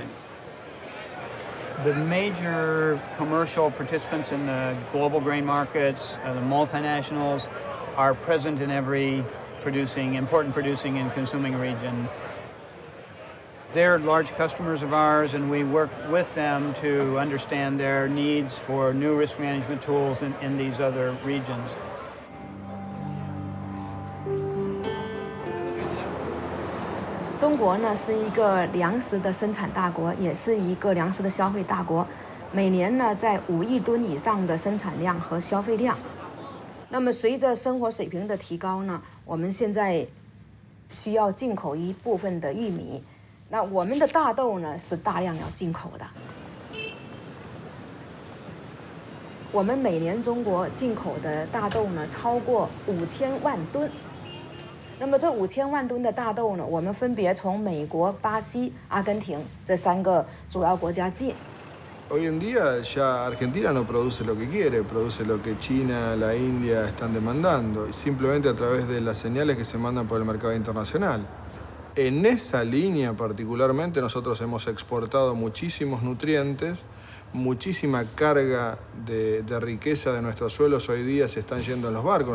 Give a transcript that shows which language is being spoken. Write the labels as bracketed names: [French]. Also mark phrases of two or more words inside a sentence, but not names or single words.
[English] The major commercial participants in the global grain markets, the multinationals, are present in every important producing and consuming region. They're large customers of ours, and we work with them to understand their needs for new risk management tools in these other regions. [Chinese] 中国呢是一个粮食的生产大国，也是一个粮食的消费大国。每年呢在5亿吨以上的生产量和消费量。那么随着生活水平的提高呢，我们现在需要进口一部分的玉米。那我们的大豆呢是大量要进口的。我们每年中国进口的大豆呢超过5000万吨。那么这5000万吨的大豆呢，我们分别从美国、巴西、阿根廷这3个主要国家进。 [Spanish] Hoy en día ya Argentina no produce lo que quiere, produce lo que China, la India están demandando, y simplemente a través de las señales que se mandan por el mercado internacional. En esa línea particularmente nosotros hemos exportado muchísimos nutrientes, muchísima carga de riqueza de nuestros suelos hoy día se están yendo en los barcos.